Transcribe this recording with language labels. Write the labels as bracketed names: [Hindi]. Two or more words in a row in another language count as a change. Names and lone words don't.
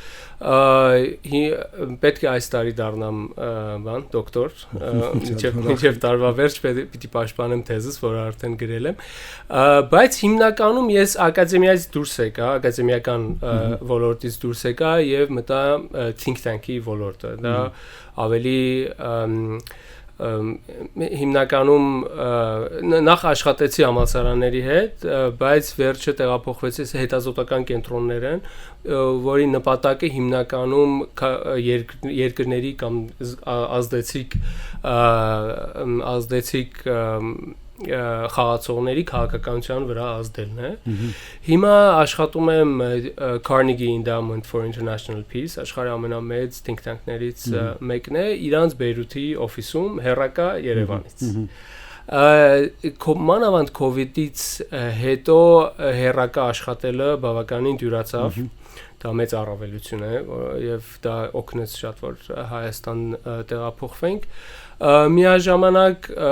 [Armenian] Պետք է այս տարի դառնամ դոկտոր, մինչև տարվա վերջ պիտի պաշտպանեմ թեզս, որը արդեն գրել եմ, բայց հիմնականում ես ակադեմիայից դուրս եկա, ակադեմիական ոլորտից դուրս եկա եւ մտա [English] think tank- [Armenian] ի ոլորտը, դա ավելի հիմնականում նախ աշխատեցի համալսարանների հետ, բայց վերջը տեղափոխվեցի հետազոտական կենտրոններ են, որի նպատակը հիմնականում երկրների կամ ազդեցիկ խաղացողների քաղաքականության վրա ազդելն է։ Հիմա աշխատում եմ Carnegie Endowment for International Peace, աշխարհի ամենամեծ [English] think tank- [Armenian] ներից մեկն է, իրանց Բեյրութի օֆիսում, հեռակա Երևանից։ մանավանդ COVID-ից հետո հերակա աշխատելը բավականին դյուրացավ, դա մեծ առավելություն է եւ դա օգնեց շատ որ Հայաստան տեղափոխվենք միաժամանակ